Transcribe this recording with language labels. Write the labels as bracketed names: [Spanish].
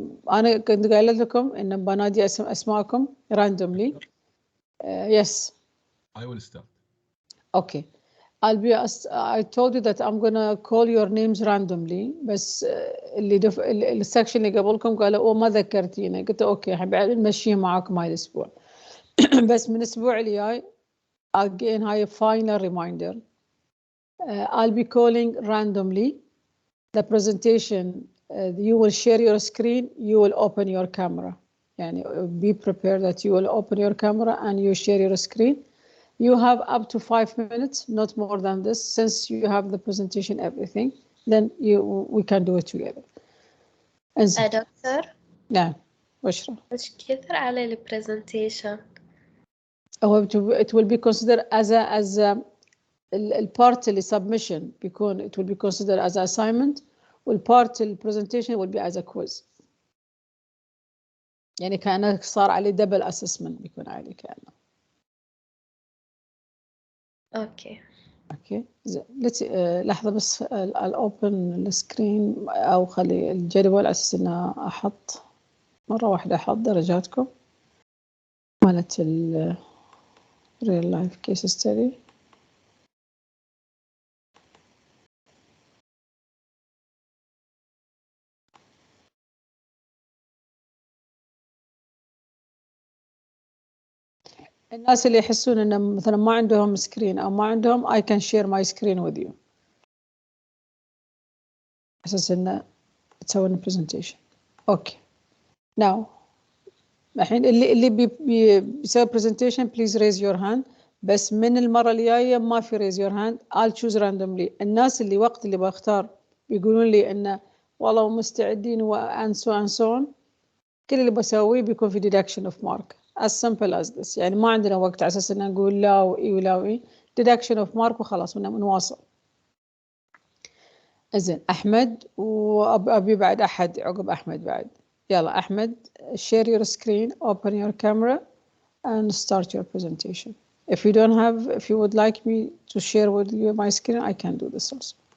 [Arabic] أنا كنت قايلة لكم إن بنادي أسماءكم randomly. [English] Yes. I will start. Okay. I told you that I'm going to call your names randomly. [Arabic] بس السكشن اللي قبلكم قالوا ما ذكرتينا، قلت أوكي حبيبي نمشيها معاكم هاي الأسبوع. بس من الأسبوع الجاي again هاي [English] final reminder. I'll be calling randomly. The presentation, you will share your screen, you will open your camera. Yani be prepared that you will open your camera and you share your screen. You have up to 5 minutes, not more than this. Since you have the presentation, everything, then we can do it together. [Arabic] دكتور نعم بشرى. مش كثر على البرزنتيشن. [English] It will be considered as a part اللي submission بيكون it will be considered as an assignment, والpart presentation will be as a quiz. [Arabic] يعني كأنه صار عليه دبل اسسمنت، بيكون عليه كأنه. اوكي اوكي لحظة بس الاوبن السكرين، او خلي الجدول على اساس انه احط مرة واحدة احط درجاتكم مالت ال [English] real life case study. [Arabic] الناس اللي يحسون ان مثلا ما عندهم سكرين او ما عندهم [English] I can share my screen with you [Arabic] اساس انه تسوون presentation. [English] okay now [Arabic] الحين اللي بيسوي [English] presentation please raise your hand. [Arabic] بس من المرة الجاية ما في [English] raise your hand. I'll choose randomly. [Arabic] الناس اللي وقت اللي بختار بيقولون لي انه والله مستعدين [English] and so on [Arabic] كل اللي بسويه بيكون في [English] deduction of mark as simple as this. [Arabic] يعني ما عندنا وقت على اساس ان نقول لا واي ولا واي. [English] deduction of mark [Arabic] وخلاص بنواصل. زين احمد وابي بعد احد عقب احمد بعد. [English] يلا احمد share your screen, open your camera and start your presentation. If you would like me to share with you my screen, I can do this also.